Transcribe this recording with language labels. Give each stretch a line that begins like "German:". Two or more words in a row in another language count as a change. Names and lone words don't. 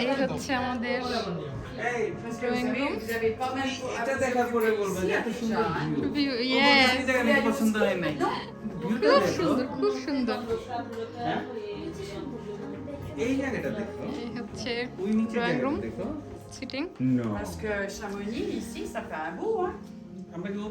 Bangla: এই হচ্ছে আমাদের ড্রয়িং রুম। এটা দেখার পরে বলবো যে এত সুন্দর
English: view, yes,
Bangla: এই জায়গাটা পছন্দ হয় নাই। ভিউটা খুব দেখো। সুন্দর, খুব সুন্দর। হ্যাঁ? এই জায়গাটা দেখো। এই হচ্ছে ওই নিচে ড্রয়িং রুম, জায়গাটা দেখো। সিটিং। নো।
French: Parce que Chamonix, ici, ça fait un bout, hein.
Bangla: আমরা কি